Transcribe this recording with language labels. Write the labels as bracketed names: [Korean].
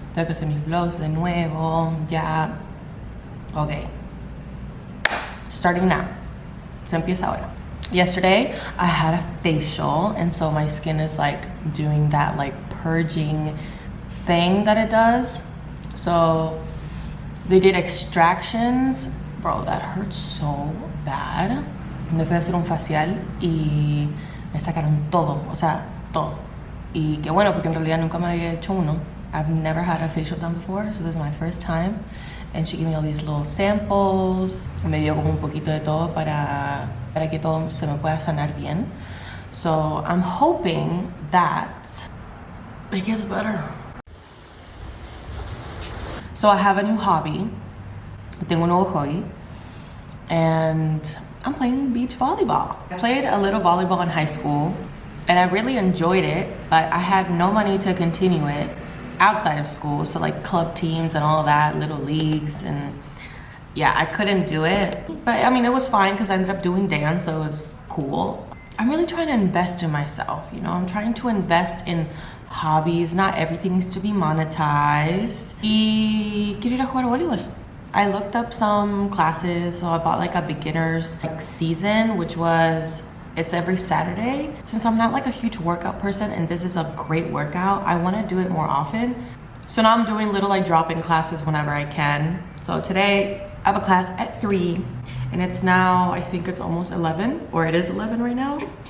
[Spanish] Tengo que hacer mis vlogs de nuevo, ya. [English] Okay. Starting now. [Spanish] Se empieza ahora. [English] Yesterday, I had a facial, and so my skin is like doing that like purging thing that it does. So they did extractions. Bro, that hurts so bad. [Spanish] Me fui a hacer un facial y me sacaron todo, o sea, todo. Y qué bueno, porque en realidad nunca me había hecho uno. [English] I've never had a facial done before, so this is my first time. And she gave me all these little samples. [Spanish] Me dio como un poquito de todo para que todo se me pueda sanar bien. [English] So I'm hoping that it gets better. So I have a new hobby. [Spanish] Tengo un nuevo hobby. [English] And I'm playing beach volleyball. I played a little volleyball in high school and I really enjoyed it, but I had no money to continue it outside of school. So like club teams and all that, little leagues, and yeah, I couldn't do it. But I mean, it was fine because I ended up doing dance, so it was cool. I'm really trying to invest in myself, you know? I'm trying to invest in hobbies. Not everything needs to be monetized. [Spanish] Y quiero ir a jugar voleibol. [English] I looked up some classes, so I bought like a beginner's like season, which was, it's every Saturday. Since I'm not like a huge workout person and this is a great workout, I want to do it more often. So now I'm doing little like drop-in classes whenever I can. So today I have a class at 3 and it's now, I think it's almost 11, or it is 11 right now.